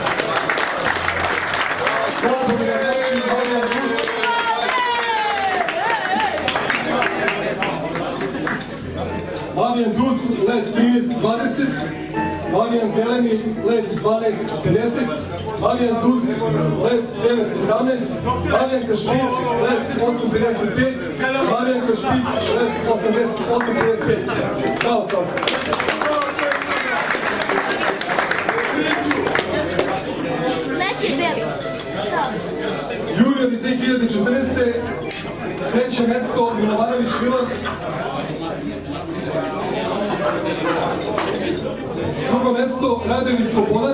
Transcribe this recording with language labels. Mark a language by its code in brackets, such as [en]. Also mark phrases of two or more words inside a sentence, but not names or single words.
[hr] Mavijan Duz, let 13.20, Mavijan Zeleni, let 12.50, Mavijan Duz, let 9.17, Mavijan Kašpic, let 8.55, Mavijan Kašpic, let 8.55. Bravo sam. Juniori 2014. Treće mjesto Milovanović Milan. Drugo mjesto Radojević Slobodan.